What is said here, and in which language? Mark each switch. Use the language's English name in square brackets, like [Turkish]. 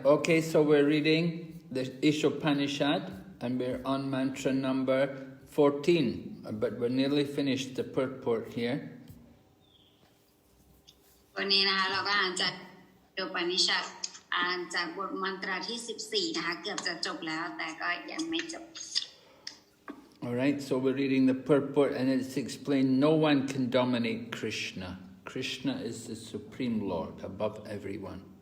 [English] Okay, so we're reading the Isopanisad and we're on mantra number 14, but we're nearly finished the purport here. [Thai] วันนี้นะคะเราก็อ่านจากโดปนิชัดอ่านจากบทมันตราที่14นะคะเกือบจะจบแล้วแต่ก็ยังไม่จบ [English] Alright, so we're reading the purport and it's explained no one can dominate Krishna. Krishna is the Supreme Lord above everyone.